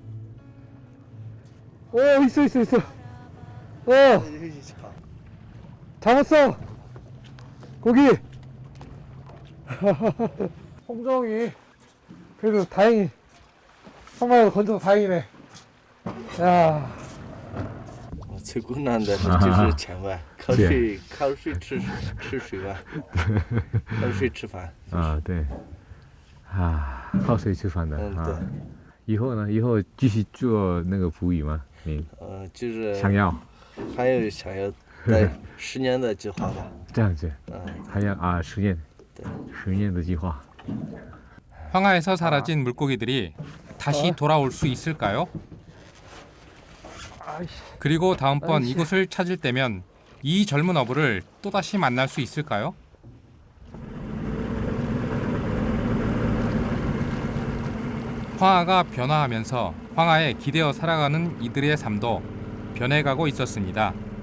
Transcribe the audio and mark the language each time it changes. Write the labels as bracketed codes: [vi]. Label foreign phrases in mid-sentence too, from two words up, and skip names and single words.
[ko] 오, 있어. 잡았어. 고기. 홍정이. 그래도 다행히 한 마리 건져서 다행이네. 야. [zh] 最困难的就是钱吧，靠水吃水吧，靠水吃饭。啊，对，啊，靠水吃饭的啊。对。以后呢？以后继续做那个捕鱼吗？你就是想要？还有想要在10年的计划吧。这样子。还要啊，10年。对，10年的计划。 [ko] 황하에서 사라진 물고기들이 다시 돌아올 수 있을까요? 그리고 다음번 이곳을 찾을 때면 이 젊은 어부를 또다시 만날 수 있을까요? 황하가 변화하면서 황하에 기대어 살아가는 이들의 삶도 변해가고 있었습니다.